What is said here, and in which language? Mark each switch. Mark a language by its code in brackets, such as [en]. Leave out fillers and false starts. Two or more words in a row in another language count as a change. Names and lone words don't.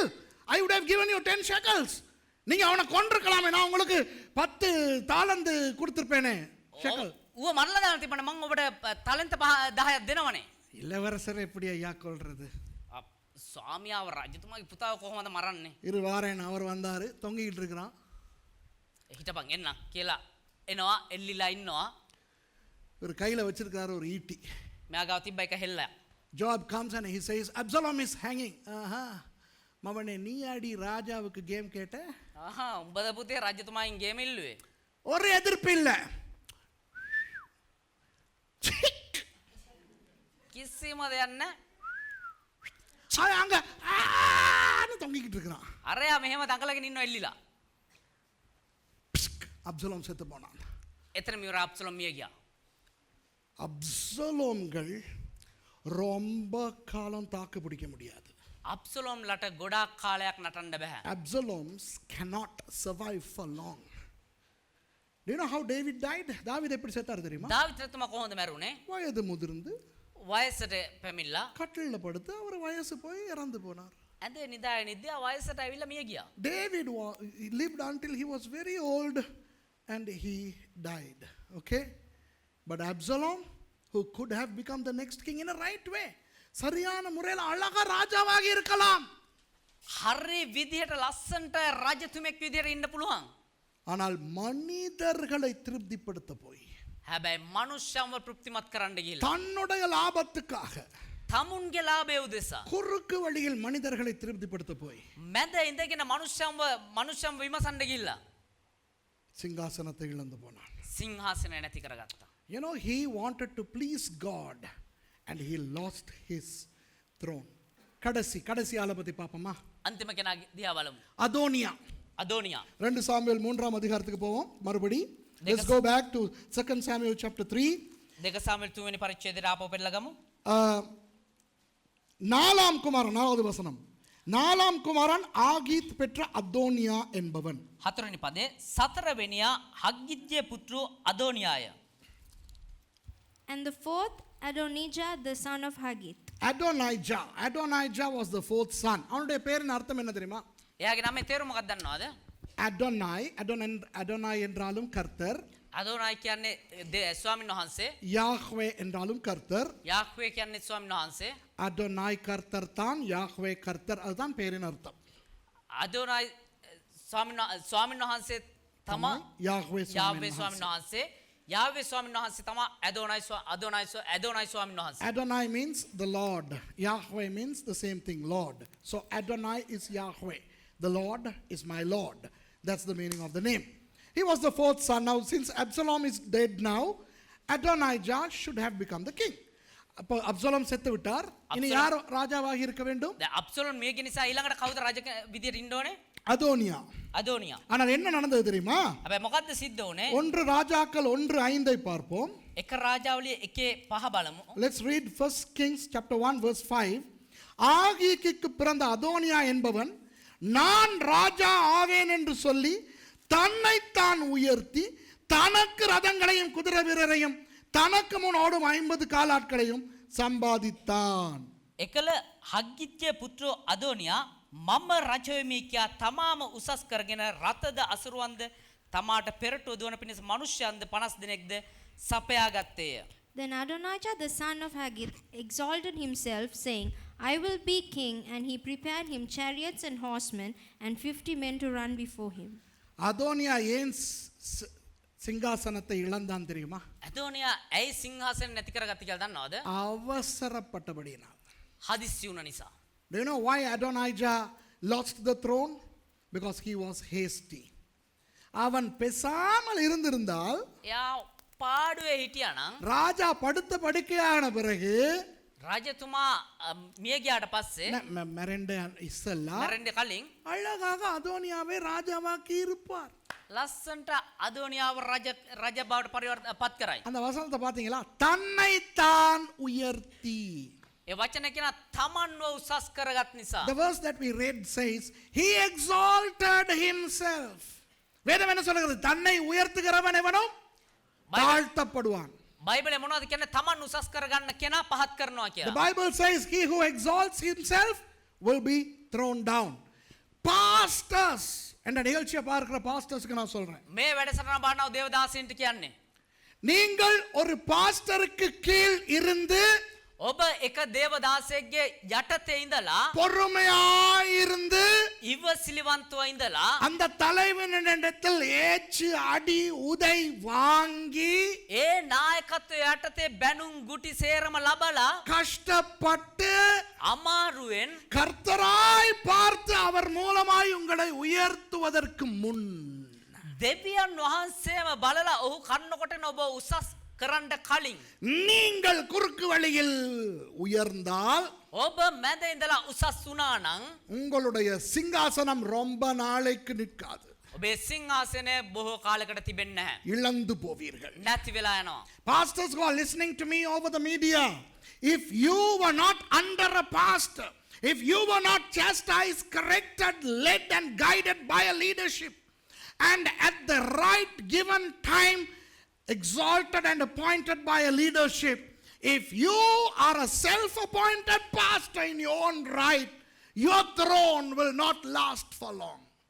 [en] I would have given you 10 shekels. [ta] நீங்க அவனை கொன்றுக்கலாமே, நான் உங்களுக்கு 10 தாலந்து கொடுத்திருப்பேனே. ஷெக்கல். [si] ඌව මරලා දාන්න තිබුණා. මම ඔබට තලන්ත 10ක් දෙනවනේ. [ta] இளவரசரை எப்படி ஐயா கொல்றது? [si] ස්වාමියාව රජතුමාගේ පුතාව කොහොමද මරන්නේ? [ta] இரு வாரேன் அவர் வந்தாரு, தொங்கிட்டு இருக்கிறான். [si] හිටපන් එන්න කියලා එනවා. එල්ලිලා ඉන්නවා. [ta] ஒரு கையில வச்சிருக்காரு ஒரு ஈட்டி. [si] මෙයා ගාව තිබ්බ එක හෙල්ලයක්. [en] Joab comes and he says, Absalom is hanging. [ta] மவனே நீ அடி ராஜாவுக்கு கேம் கேட்ட? [si] උඹද පුතේ රජතුමායින් ගේම ඉල්ලුවේ. [ta] ஒரு எதிர்ப்பு இல்ல. [si] කිසිම දෙයක් නැහැ. [ta] அவன் அங்க ஆன்னு தொங்கிக்கிட்டு இருக்கிறான். [si] අරයා මෙහෙම දඟලගෙන ඉන්නව එල්ලිලා. [ta] அப்சலோம் செத்து போனான். [si] එතනම ඉවර අබ්සලෝම් මිය ගියා. [ta] அப்சலோம்கள் ரொம்ப காலம் தாக்கு பிடிக்க முடியாது. [si] අබ්සලෝම් ලට ගොඩාක් කාලයක් නටන්න බෑ. [en] Absaloms cannot survive for long. Do you know how David died? [ta] தாவீது எப்படி செத்தார் தெரியுமா? [si] දාවිත් රජතුමා කොහොමද මැරුණේ? [ta] வயது முதிர்ந்து [si] වයසට පැමිණලා [ta] கட்டில்ல படுத்து அவர் வயசு போய் இறந்து போனார். [si] ඇඳේ නිදාගෙන ඉද්දී වයසට ඇවිල්ලා මිය ගියා. [en] David lived until he was very old and he died. Okay? But Absalom, who could have become the next king in a right way, [ta] சரியான முறையில் அழகா ராஜாவாகி இருக்கலாம். [si] හරි විදිහට ලස්සන්ට රජතුමෙක් විදිහට ඉන්න පුළුවන්. [ta] ஆனால் மனிதர்களை திருப்திப்படுத்த போய் [si] හැබැයි මනුෂ්‍යයන්ව තෘප්තිමත් කරන්න ගිහිල්ලා [ta] தன்னுடைய லாபத்துக்காக [si] තමුන්ගේ ලාභය උදෙසා [ta] குறுக்கு வழியில் மனிதர்களை திருப்திப்படுத்த போய் [si] මැද ඉඳගෙන මනුෂ්‍යයන්ව විමසන්න ගිහිල්ලා [ta] சிங்காசனத்தை இழந்து போனான். [si] සිංහාසනය නැති කරගත්තා. [en] You know, he wanted to please God and he lost his throne. [ta] கடைசி ஆளை பத்தி பாப்போமா? [si] අන්තිම කෙනා දිහා බලමු. [ta] அதோனியா. [si] අදෝනියා. [ta] 2 சாமுவேல் 3ஆம் அதிகாரத்துக்கு போவோம் மறுபடி. [en] Let's go back to 2 Samuel chapter 3. [si] දෙක සාමුවෙල් 2 වෙනි පරිච්ඡේදයට ආපහු පෙරලා ගමු. [ta] 4ஆம் குமாரன் 4வது வசனம். 4ஆம் குமாரன் ஆகீத் பெற்ற அதோனியா என்பவன். [si] 4 වෙනි පදේ සතරවෙනියා හග්ගිත්ගේ පුත්‍රෝ අදෝනියාය. [en] And the fourth, Adonijah, the son of Haggith. Adonijah was the fourth son. [ta] அவனுடைய பேரின் அர்த்தம் என்ன தெரியுமா? [si] එයාගේ නමේ තේරුම මොකක්ද දන්නවද? [ta] Adonai என்றாலும் கர்த்தர், [si] අදෝනායි කියන්නේ ස්වාමීන් වහන්සේ, [ta] யாஹ்வே என்றாலும் கர்த்தர், [si] යාහ්වේ කියන්නේ ස්වාමීන් වහන්සේ, [ta] Adonai கர்த்தர் தான், யாஹ்வே கர்த்தர், அதுதான் பேரின் அர்த்தம். [si] අදෝනායි ස්වාමීන් වහන්සේ තමා [ta] யாஹ்வே [si] යාහ්වේ ස්වාමීන් වහන්සේ, යාහ්වේ ස්වාමීන් වහන්සේ තමා අදෝනායි ස්වාමීන් වහන්සේ. [en] Adonai means the Lord. Yahweh means the same thing, Lord. So Adonai is Yahweh. The Lord is my Lord. That's the meaning of the name. He was the fourth son. Now, since Absalom is dead now, Adonijah should have become the king. [ta] அப்போ அப்சலோம் செத்து விட்டார். இனி யார் ராஜாவாக இருக்க வேண்டும்? [si] අබ්සලෝම් මේක නිසා ඊළඟට කවුද රජ විදියට ඉන්න ඕනේ? [ta] அதோனியா. [si] අදෝනියා. [ta] ஆனால் என்ன நடந்தது தெரியுமா? [si] හැබැයි මොකද්ද සිද්ධ වුනේ? [ta] 1 ராஜாக்கள் 1:5 பார்ப்போம். [si] එක රාජාවලිය 1:5 බලමු. [en] Let's read 1 Kings chapter 1 verse 5. [ta] ஆகீக்குக்கு பிறந்த அதோனியா என்பவன் நான் ராஜா ஆவேன் என்று சொல்லி தன்னைத்தான் உயர்த்தி தனக்கு ரதங்களையும் குதிரை வீரரையும் தனக்கு முன் ஓடும் 50 காலாட்களையும் சம்பாதித்தான். [si] එකල හග්ගිත්ගේ පුත්‍රෝ අදෝනියා මම රජ වෙමි කියා තමාම උසස් කරගෙන රතද අසුරුවන්ද තමාට පෙරටුව දුවන පිණිස මනුෂ්‍යයන්ද 50 දෙනෙක්ද සපයා ගත්තේය. [en] Then Adonijah, the son of Haggith, exalted himself, saying, I will be king, and he prepared him chariots and horsemen, and 50 men to run before him. [ta] அதோனியா ஏன் சிங்காசனத்தை இழந்தான் தெரியுமா? [si] අදෝනියා ඇයි සිංහාසනය නැති කරගත්තේ කියලා දන්නවද? [ta] அவசரப்பட்டபடியினால். [si] හදිස්සි වුණ නිසා. [en] Do you know why Adonijah lost the throne? Because he was hasty. [ta] அவன் பேசாமல் இருந்திருந்தால், [si] එයා පාඩුවේ හිටියානම් [ta] ராஜா படுத்த படுக்கையான பிறகு [si] රජතුමා මිය ගියාට පස්සේ මරණෙට ඉස්සෙල්ලා මැරෙන්න කලින් [ta] அழகாக அதோனியாவை ராஜாவாக்கி இருப்பார். [si] ලස්සන්ට අදෝනියාව රජ බවට පත් කරයි. [ta] அந்த வசனத்தை பாத்தீங்களா? தன்னைத்தான் உயர்த்தி. [si] ඒ වචන කියන තමන්ව උසස් කරගත් නිසා. [en] The verse that we read says he exalted himself. [ta] வேதம் என்ன சொல்கிறது? தன்னை உயர்த்துகிறவன் எவனும் தாழ்த்தப்படுவான். [si] බයිබලේ මොනවද කියන්නේ? තමන් උසස් කරගන්න කෙනා පහත් කරනවා [en] The [si] කියලා. [en] Bible says he who exalts himself will be thrown down. Pastors, [ta] என்ற நிகழ்ச்சியை பார்க்கிற பாஸ்டர்ஸ்க்கு நான் சொல்றேன், [si] මේ වැඩසටහන බලනවා දේවදාසීන්ට කියන්නේ [ta] நீங்கள் ஒரு பாஸ்டருக்கு கீழ் இருந்து [si] ඔබ එක දේවදාසයෙක්ගේ යටතේ ඉඳලා [ta] பொறுமையாயிருந்து [si] ඉවසිලිවන්තව ඉඳලා [ta] அந்த தலைவனிடத்தில் ஏச்சு அடி உதை வாங்கி [si] ඒ නායකත් නායකත්වය යටතේ බැනුම් ගුටි සේරම ලබලා [ta] கஷ்டப்பட்டு [si] අමාරුවෙන් [ta] கர்த்தராய் பார்த்து அவர் மூலமாய் உங்களை உயர்த்துவதற்கு முன் [si] දෙවියන් වහන්සේම බලලා ඔහු කන්නකොටන ඔබ උසස් කරන්න කලින් [ta] நீங்கள் குறுக்கு வழியில் உயர்ந்தால் [si] ඔබ මැද ඉඳලා උසස් වුණා නම් [ta] உங்களுடைய சிங்காசனம் ரொம்ப நாளைக்கு நிற்காது. [si] ඔබේ සිංහාසනය බොහෝ කාලයකට තිබෙන්නේ නැහැ. [ta] இழந்து போவீர்கள். [si] නැති වෙලා යනවා. [en] Pastors who are listening to me over the media, if you were not under a pastor, if you were not chastised, corrected, led and guided by a leadership, and at the right given time exalted and appointed by a leadership, if you are a self-appointed pastor in your own right, your throne will not last for long.